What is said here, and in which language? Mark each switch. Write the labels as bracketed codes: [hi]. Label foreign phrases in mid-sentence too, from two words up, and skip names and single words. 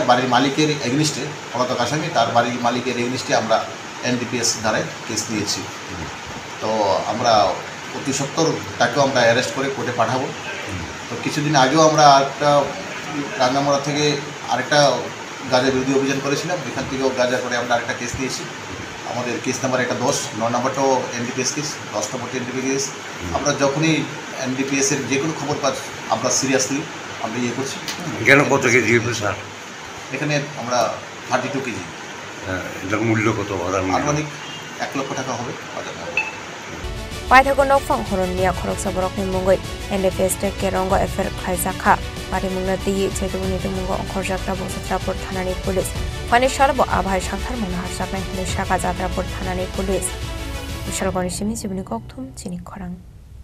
[bn] বাড়ির মালিকের এগেনিস্টে পলাতক আসামি তার বাড়ির মালিকের এগেনিস্টে আমরা এনডিপিএস ধারায় কেস দিয়েছি তো আমরা অতি সত্বর তাকেও আমরা অ্যারেস্ট করে কোর্টে পাঠাবো তো কিছুদিন আগেও আমরা একটা রাঙ্গামারা থেকে আরেকটা গাঁজা বিরোধী অভিযান করেছিলাম এখান থেকেও গাঁজা করে আমরা আরেকটা কেস দিয়েছি আমাদের কেস নাম্বার একটা 10 9 নম্বরটাও এনডিপিএস কেস 10 নম্বরটা এনডিপিএস কেস আমরা যখনই এনডিপিএসের যে কোনো খবর পাচ্ছি আমরা সিরিয়াসলি আমরা করছি কেন কত কেজি স্যার এখানে আমরা 32 কেজি এটার মূল্য কত আনুমানিক 1 লক্ষ টাকা হবে বাজার [trp] Paithago nokfang Harun Mia khoroksa borokni mungoi NDPS te kerongo efer khaijaka pari mungna tiye chaitugani mungo okhorjakta bo Jatrapur thanani police pani sharbo abhai santhar mungna harsaknai hini saka Jatrapur thanani police Vishal Goni Simi Sibuni Kokthum Chini Khorang